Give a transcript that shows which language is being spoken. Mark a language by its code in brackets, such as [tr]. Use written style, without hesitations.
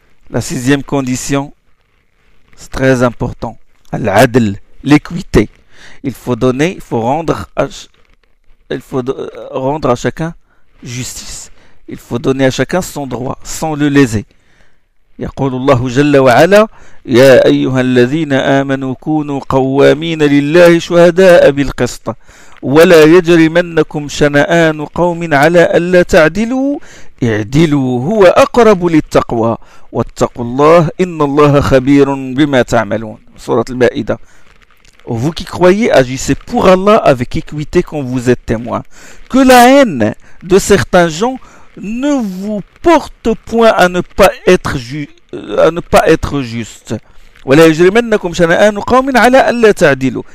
[fr] La sixième condition, c'est très important. Al-Adl, l'équité. Il faut donner, il faut rendre à chacun justice. Il faut donner à chacun son droit, sans le léser. [ar] يقول الله جل وعلا يا أيها الذين آمنوا كونوا قوامين لله شهداء بالقسط ولا يجرمنكم شنآن قوم على ألا تعدلوا اعدلوا هو أقرب للتقوى واتقوا الله إن الله خبير بما تعملون. سورة المائدة. [fr] Vous qui croyez, agissez pour Allah avec équité quand vous êtes témoins. Que la haine de certains gens ne vous porte point à ne pas être juste. [ar] وَلَا يَجْرِمَنَّكُمْ شَنَآنُ قَوْمٍ عَلَىٰ أَلَّا تَعْدِلُوا.